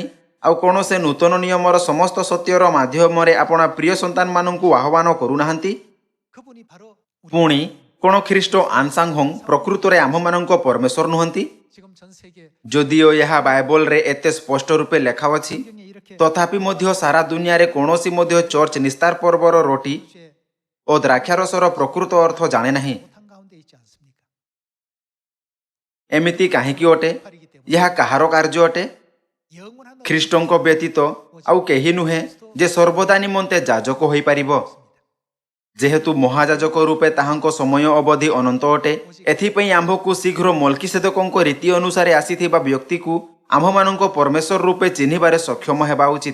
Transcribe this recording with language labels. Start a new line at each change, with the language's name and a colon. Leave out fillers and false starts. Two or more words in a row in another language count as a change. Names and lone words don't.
Odia: ଆଉ କ'ଣ ସେ ନୂତନ ନିୟମର ସମସ୍ତ ସତ୍ୟର ମାଧ୍ୟମରେ ଆପଣା ପ୍ରିୟ ସନ୍ତାନମାନଙ୍କୁ ଆହ୍ୱାନ କରୁନାହାନ୍ତି?
Korean: 그분이 바로
Odia: ପୁଣି କ'ଣ ଖ୍ରୀଷ୍ଟ ଆନ୍ସାଙ୍ଘଂ ପ୍ରକୃତରେ ଆମ୍ଭମାନଙ୍କ ପରମେଶ୍ୱର ନୁହନ୍ତି?
Korean: 지금 전 세계
Odia: ଯଦିଓ ଏହା ବାଇବଲରେ ଏତେ ସ୍ପଷ୍ଟ ରୂପେ ଲେଖାଅଛି,
Korean: 성경에 이렇게
Odia: ତଥାପି ମଧ୍ୟ ସାରା ଦୁନିଆରେ କୌଣସି ମଧ୍ୟ ଚର୍ଚ୍ଚ ନିସ୍ତାର ପର୍ବର ରୋଟି
Korean: 주에
Odia: ଓ ଦ୍ରାକ୍ଷାରସର ପ୍ରକୃତ ଅର୍ଥ ଜାଣେ ନାହିଁ।
Korean: 못한 가운데 있지 않습니까?
Odia: ଏମିତି କାହିଁକି ଅଟେ?
Korean: 팔이기 때문에
Odia: ଏହା କାହାର କାର୍ଯ୍ୟ ଅଟେ?
Korean: 영원한
Odia: ଖ୍ରୀଷ୍ଟଙ୍କ ବ୍ୟତୀତ ଆଉ କେହି ନୁହେଁ ଯେ ସର୍ବଦା ନିମନ୍ତେ ଯାଜକ ହୋଇପାରିବ। ଯେହେତୁ ମହାଯାଜକ ରୂପେ ତାହାଙ୍କ ସମୟ ଅବଧି ଅନନ୍ତ ଅଟେ, ଏଥିପାଇଁ ଆମ୍ଭକୁ ଶୀଘ୍ର ମଲ୍କିସେଦକଙ୍କ ରୀତି ଅନୁସାରେ ଆସିଥିବା ବ୍ୟକ୍ତିକୁ ଆମ୍ଭମାନଙ୍କ ପରମେଶ୍ୱର ରୂପେ ଚିହ୍ନିବାରେ ସକ୍ଷମ ହେବା ଉଚିତ।